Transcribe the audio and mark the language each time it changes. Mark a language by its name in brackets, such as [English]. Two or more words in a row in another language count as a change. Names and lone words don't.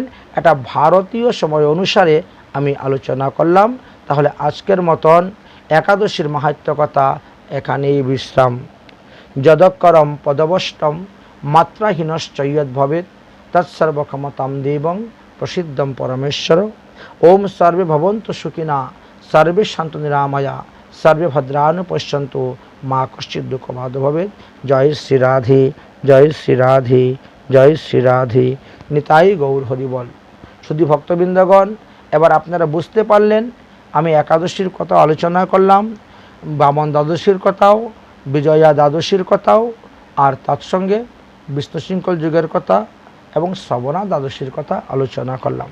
[Bangla] এটা ভারতীয় সময় অনুসারে আমি আলোচনা করলাম। তাহলে আজকের মতন একাদশীর মাহাত্ম্য কথা এখানেই বিশ্রাম। [Sanskrit] যদকরম পদবষ্টম মাত্রাহীনশ্চয়দ ভবেত তৎসর্বক্ষমতাম দেবং প্রসিদ্ধম পরমেশ্বর। ওম সর্বে ভবন্তু সুখিনা, সর্বে শান্ত নিরাময়া, সর্বে ভদ্রাণু পশ্যন্তু, মা কশ্চিৎ দুঃখবাদ ভবেত। [Bangla] জয় শ্রী রাধে, জয় শ্রী রাধে, জয় শ্রী রাধে। নিতাই গৌর হরিবল। শুধু ভক্তবৃন্দগণ, এবার আপনারা বুঝতে পারলেন আমি একাদশীর কথা আলোচনা করলাম, বামন দ্বাদশীর কথাও, বিজয়া দ্বাদশীর কথাও, আর তৎসঙ্গে বিষ্ণুশৃঙ্খল যুগের কথা এবং শ্রবণা দ্বাদশীর কথা আলোচনা করলাম।